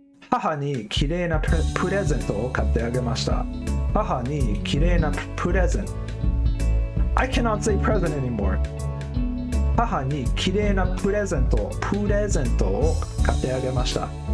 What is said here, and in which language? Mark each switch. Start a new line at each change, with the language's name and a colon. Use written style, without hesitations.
Japanese: 母に綺麗なプレゼントを買ってあげました。母に綺麗なプレゼント。
English: I cannot say present anymore.
Japanese: 母に綺麗なプレゼントを買ってあげました。